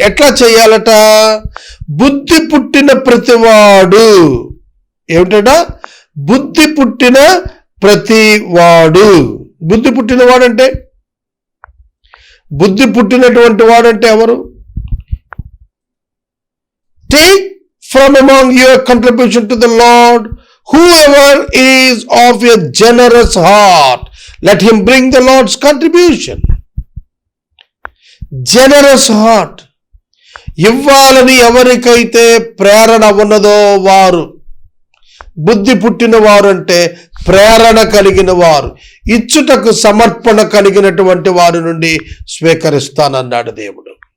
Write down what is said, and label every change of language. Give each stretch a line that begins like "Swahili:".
Telugu: ఎట్లా చేయాలట? బుద్ధి పుట్టిన ప్రతివాడు. ఏమిటట? బుద్ధి పుట్టిన ప్రతివాడు. బుద్ధి పుట్టినవాడంటే, బుద్ధి పుట్టినటువంటి వాడంటే ఎవరు?
English: Take from among your contribution to the Lord whoever is of a generous heart, let him bring the Lord's contribution. Generous heart.
Telugu: ఇవ్వాలని ఎవరికైతే ప్రేరణ ఉన్నదో వారు, బుద్ధి పుట్టిన వారు అంటే ప్రేరణ కలిగిన వారు, ఇచ్చుటకు సమర్పణ కలిగినటువంటి వారి నుండి స్వీకరిస్తానన్నాడు దేవుడు.